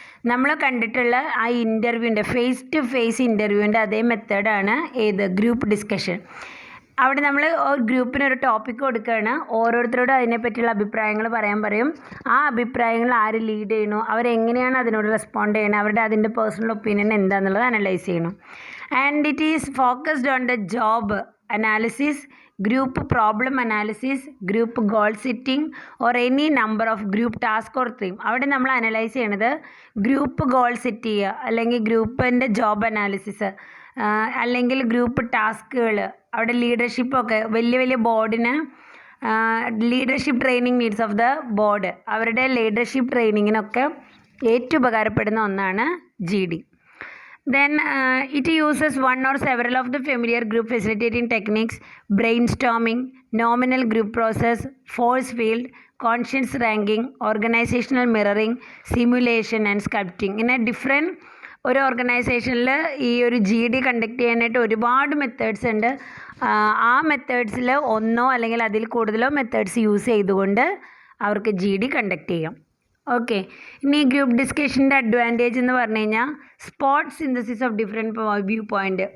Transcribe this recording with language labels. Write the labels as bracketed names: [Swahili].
[Malayalam] നമ്മൾ കണ്ടിട്ടുള്ള ആ ഇൻ്റർവ്യൂവിൻ്റെ, ഫേസ് ടു ഫേസ് ഇൻ്റർവ്യൂവിൻ്റെ അതേ മെത്തേഡാണ് ഏത്, ഗ്രൂപ്പ് ഡിസ്കഷൻ. അവിടെ നമ്മൾ ഗ്രൂപ്പിനൊരു ടോപ്പിക്ക് കൊടുക്കുകയാണ്, ഓരോരുത്തരോടും അതിനെപ്പറ്റിയുള്ള അഭിപ്രായങ്ങൾ പറയാൻ പറയും. ആ അഭിപ്രായങ്ങൾ ആര് ലീഡ് ചെയ്യണോ, അവരെങ്ങനെയാണ് അതിനോട് റെസ്പോണ്ട് ചെയ്യണം, അതിൻ്റെ പേഴ്സണൽ ഒപ്പീനിയൻ എന്താണെന്നുള്ളത് അനലൈസ് ചെയ്യണം. [English] And it is focused on the job analysis, group problem analysis, group goal setting or any number of group task or theme. [Malayalam] അവിടെ നമ്മൾ അനലൈസ് ചെയ്യണത് ഗ്രൂപ്പ് ഗോൾ സെറ്റ് ചെയ്യുക, അല്ലെങ്കിൽ ഗ്രൂപ്പിൻ്റെ ജോബ് അനാലിസിസ്, അല്ലെങ്കിൽ group ടാസ്കുകൾ. അവിടെ ലീഡർഷിപ്പൊക്കെ വലിയ വലിയ ബോർഡിന് [English] leadership training needs of the board, [Malayalam] അവരുടെ ലീഡർഷിപ്പ് ട്രെയിനിങ്ങിനൊക്കെ ഏറ്റവും ഉപകാരപ്പെടുന്ന ഒന്നാണ് GD. [English] Then it uses one or several of the familiar group facilitating techniques, brainstorming, nominal group process, force field, conscience ranking, organizational mirroring, simulation and sculpting. [Malayalam] ഇങ്ങനെ different ഒരു ഓർഗനൈസേഷനിൽ ഈ ഒരു GD conduct ചെയ്യാനായിട്ട് ഒരുപാട് മെത്തേഡ്സ് ഉണ്ട്. ആ മെത്തേഡ്സിൽ ഒന്നോ അല്ലെങ്കിൽ അതിൽ കൂടുതലോ മെത്തേഡ്സ് യൂസ് ചെയ്തുകൊണ്ട് അവർക്ക് GD കണ്ടക്ട് ചെയ്യാം. ഓക്കെ, ഇനി ഗ്രൂപ്പ് ഡിസ്കഷൻ്റെ അഡ്വാൻറ്റേജ് എന്ന് പറഞ്ഞു കഴിഞ്ഞാൽ [English] Spot synthesis of different view point.